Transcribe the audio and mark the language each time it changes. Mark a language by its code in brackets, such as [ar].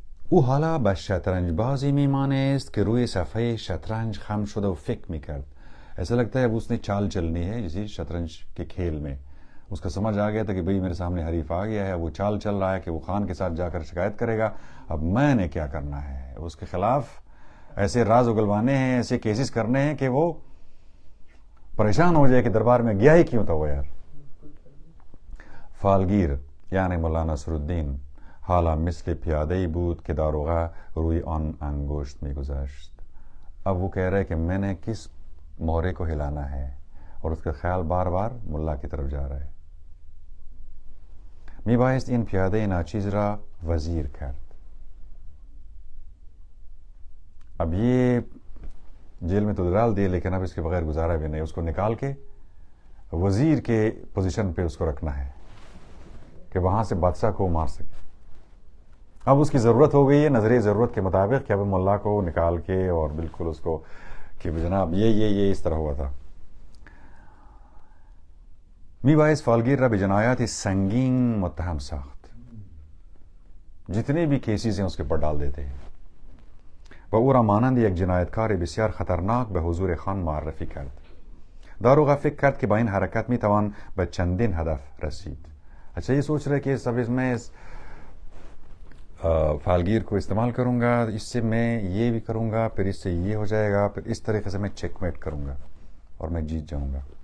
[fa] او حالا به شطرنج بازی میمانست که روی صفحه شطرنج خم شده و فکر میکرد. [ur] ایسا لگتا ہے اب اس نے چال چلنی ہے جیسے شطرنج کے کھیل میں. اس کا سمجھ آ گیا تھا کہ بھئی میرے سامنے حریف آ گیا ہے. وہ چال چل رہا ہے کہ وہ خان کے ساتھ جا کر شکایت کرے گا. اب میں نے کیا کرنا ہے؟ اس کے خلاف ایسے راز اگلوانے ہیں, ایسے کیسز کرنے ہیں کہ وہ پریشان ہو جائے کہ دربار میں گیا ہی کیوں تھا وہ یار. [fa] فالگیر یعنی مولانا نصرالدین حالا مثل پیاده‌ای بود که داروغه روی آن انگشت میگذاشت. [ur] اب وہ کہہ رہے کہ میں نے کس مہرے کو ہلانا ہے اور اس کا خیال بار بار ملا کی طرف جا رہا ہے. [fa] میبایست این پیاده ناچیز را وزیر کرد. [ur] اب یہ جیل میں تو ڈال دیے لیکن اب اس کے بغیر گزارا بھی نہیں. اس کو نکال کے وزیر کے پوزیشن پہ اس کو رکھنا ہے کہ وہاں سے بادشاہ کو مار سکے. اب اس کی ضرورت ہو گئی ہے نظریہ ضرورت کے مطابق کہ اب ملا کو نکال کے اور بالکل اس کو کہ جناب یہ اس طرح ہوا تھا. [fa] میبایست فالگیر را به جنایات سنگین متهم ساخت. [ur] جتنے بھی کیسز ہیں اس کے پر ڈال دیتے ہیں [fa] و او را مانند یک جنایتکار بسیار خطرناک به حضور خان معرفی کرد. داروغه فکر کرد که با این حرکت میتوان به چندین هدف رسید. [ur] اچھا یہ سوچ رہے کہ سب اس میں فالگیر کو استعمال کروں گا, اس سے میں یہ بھی کروں گا, پھر اس سے یہ ہو جائے گا, پھر اس طریقے سے میں چیک میٹ کروں گا اور میں جیت جاؤں گا.